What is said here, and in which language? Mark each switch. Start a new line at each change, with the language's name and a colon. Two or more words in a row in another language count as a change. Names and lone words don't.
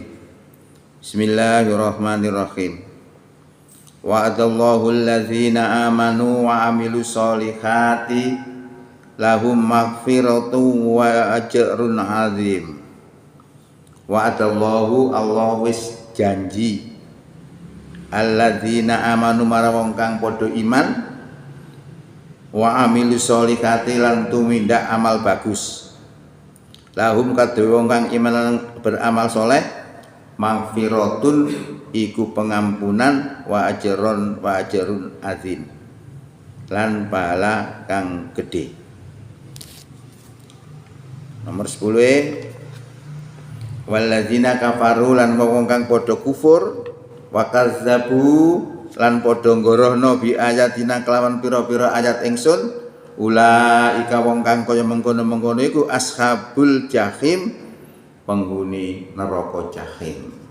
Arabic: Bismillahirrahmanirrahim. وعد الله الذين آمنوا وعملوا الصالحات لهم مغفرة وأجر عظيم.
Javanese: Wa'adallahu, Allah wis janji,
Arabic: الذين آمنوا
Javanese: marawong kang podo iman,
Arabic: وعملوا الصالحات
Javanese: lan tumindak amal bagus, lahum kadhe wong kang iman lan beramal soleh, maghfiratun iku pengampunan,
Arabic: وأجر عظيم
Javanese: lan pahala kang gede. Nomor 10,
Arabic: والذين كفروا
Javanese: lan wong kang podo kufur,
Arabic: وكذبوا
Javanese: lan padha ngorohno
Arabic: بآياتنا
Javanese: kelawan pira-pira ayat ingsun, ulaika wong kang kaya mengkono-mengkono iku
Arabic: أصحاب الجحيم,
Indonesian: penghuni neraka
Javanese: jahim.